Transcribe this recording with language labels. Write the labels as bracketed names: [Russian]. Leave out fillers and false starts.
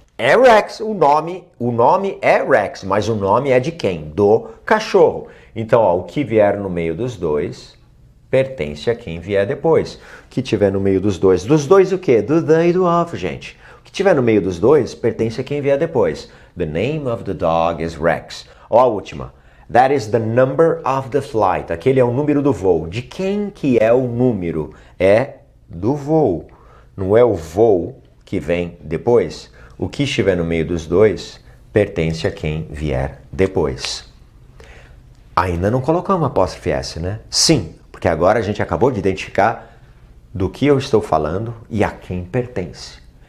[Portuguese] É Rex, o nome é Rex, mas o nome é de quem? Do cachorro. Então, ó, o que vier no meio dos dois pertence a quem vier depois. O que tiver no meio dos dois o quê? Do the e do of, gente. O que tiver no meio dos dois pertence a quem vier depois. [English] The name of the dog is Rex. [Portuguese] Ó, a última. [English] That is the number of the flight. [Portuguese] Aquele é o número do voo. De quem que é o número? É do voo. Não é o voo que vem depois. O que estiver no meio dos dois pertence a quem vier depois. Ainda não colocamos apóstrofe S, né? Sim, porque agora a gente acabou de identificar do que eu estou falando e a quem pertence.